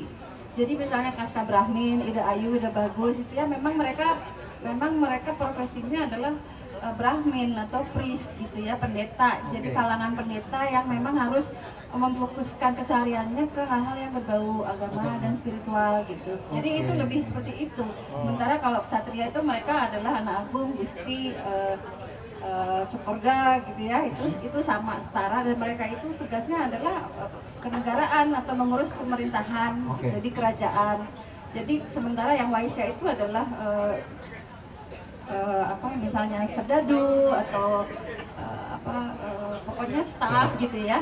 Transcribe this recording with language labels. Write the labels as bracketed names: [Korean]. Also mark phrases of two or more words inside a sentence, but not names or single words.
[Indonesian] Jadi misalnya kasta Brahmin, Ida Ayu, Ida Bagus itu ya memang mereka profesinya adalah Brahmin atau priest gitu ya, pendeta. Jadi kalangan pendeta yang memang harus memfokuskan kesehariannya ke hal-hal yang berbau agama dan spiritual gitu. Jadi itu lebih seperti itu. Sementara kalau ksatria itu mereka adalah anak agung, gusti, Cokorda gitu ya. Itu sama setara dan mereka itu tugasnya adalah kenegaraan atau mengurus pemerintahan, jadi kerajaan. Jadi sementara yang Waisya itu adalah misalnya serdadu atau pokoknya staff gitu ya.